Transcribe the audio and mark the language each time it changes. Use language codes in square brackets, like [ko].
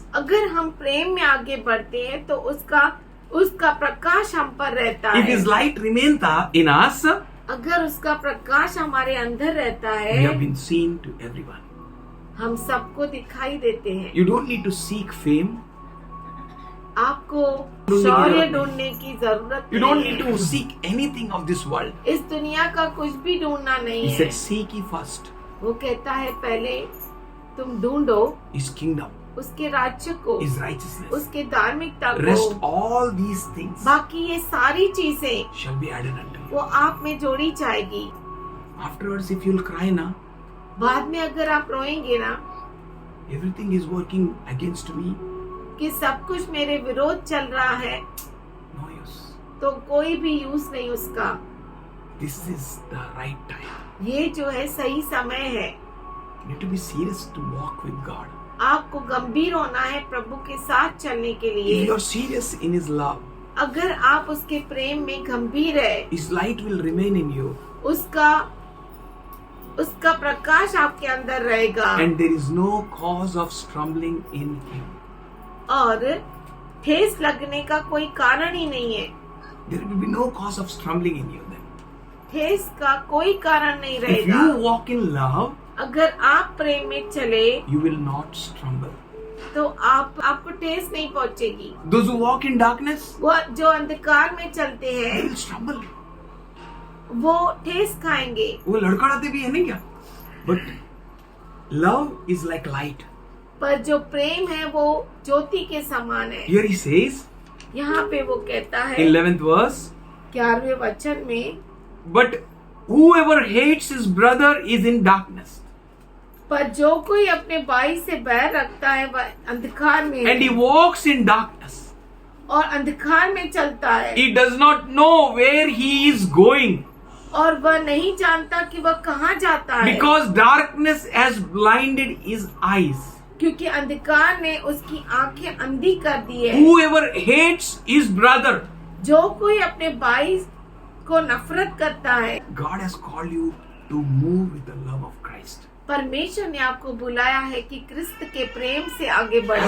[hi] अगर हम प्रेम में आगे बढ़ते हैं तो उसका प्रकाश हम पर रहता [en] If [hi] है। [en] His light remains in us, [hi] अगर उसका प्रकाश हमारे अंदर रहता [en] we have [hi] है, [en] been seen to everyone. [hi] हम सबको दिखाई देते हैं। [en] You don't need to seek fame. [hi] आपको ढूंढने की शौर्य जरूरत नहीं। ढूंढने की जरूरत [en] You don't [hi] नहीं [en] need to seek anything of this world. [hi] इस दुनिया का कुछ भी ढूंढना नहीं [en] He [hi] है। [en] said, seek ye first [hi] वो कहता है पहले तुम ढूंढो [en] His kingdom, [hi] उसके राज्य को, [en] His righteousness. [hi] उसके धार्मिकता [en] Rest [hi] को। [en] all these things [hi] बाकी ये सारी चीजें [en] shall be added unto you. [hi] वो आप में जोड़ी जाएगी। [en] Afterwards, if you'll cry now, [hi] बाद में अगर आप रोएंगे ना [en] everything is working against me, [hi] कि सब कुछ मेरे विरोध चल रहा है, [en] no use. [hi] तो कोई भी यूज नहीं उसका। [en] This is the right time. [hi] ये जो है सही समय है। [en] You need to be serious to walk with God. [hi] आपको गंभीर होना है प्रभु के साथ चलने के [en] If [hi] लिए। [en] you are serious in His love, [hi] अगर आप उसके प्रेम में गंभीर है, [en] His light will remain in you, [hi] उसका प्रकाश आपके अंदर रहेगा [en] and there is no cause of stumbling in Him. [hi] और ठेस लगने का कोई कारण ही नहीं है। [en] There will be no cause of stumbling in you then. [hi] ठेस का कोई कारण नहीं [en] If [hi] रहेगा। [en] you walk in love, [hi] अगर आप प्रेम में चले [en] you will not stumble. [hi] तो आपको ठेस नहीं पहुंचेगी। [en] Those who walk in darkness, [hi] वो जो अंधकार में चलते [en] they [hi] हैं [en] will stumble. [hi] वो ठेस खाएंगे। वो लड़खड़ाते भी है नहीं क्या? [en] But love is like light. [hi] पर जो प्रेम है वो ज्योति के समान है। [en] Here He says, [hi] यहाँ पे वो कहता है [en] 11th verse, [hi] 11वें वचन में, [en] but whoever hates his brother is in darkness, [hi] पर जो कोई अपने भाई से बैर रखता है वह अंधकार में [en] and he [hi] है [en] walks in darkness. [hi] और अंधकार में चलता है [en] He does not know where he is going, [hi] और वह नहीं जानता कि वह कहाँ जाता है, [en] because darkness has blinded his eyes. [hi] क्योंकि अंधकार ने उसकी आंखें अंधी कर दी है। [en] Whoever hates his brother, [hi] जो कोई अपने भाई को नफरत करता है, [en] God has called you to move with the love of Christ. [hi] परमेश्वर ने आपको बुलाया है कि क्रिस्त के प्रेम से आगे बढ़ो।